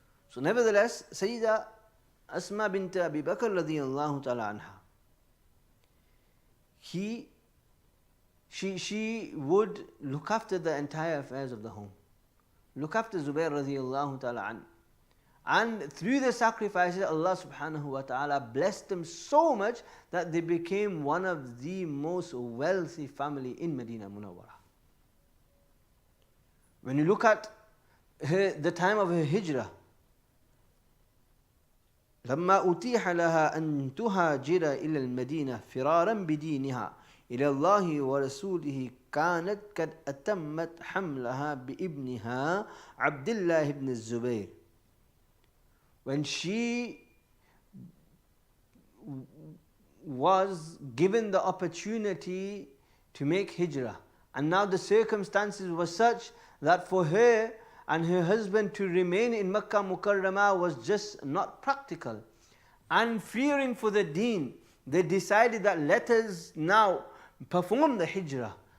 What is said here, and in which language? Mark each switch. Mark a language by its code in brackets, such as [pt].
[en] So nevertheless, Sayyida Asma bint Abi Bakr radiyallahu ta'ala anha, she would look after the entire affairs of the home, look after Zubair radiyallahu ta'ala an. And through the sacrifices, Allah subhanahu wa ta'ala blessed them so much that they became one of the most wealthy family in Medina Munawwara. When you look at the time of her hijrah, [ar] لما أتيح لها أن تهاجر إلى المدينة فرارا بدينها إلى الله ورسوله كانت قد أتمت حملها بابنها عبد الله بن الزبير. [en] When she was given the opportunity to make hijrah, and now the circumstances were such that for her and her husband to remain in Makkah Mukarramah was just not practical, and fearing for the deen, they decided that let us now perform the hijrah.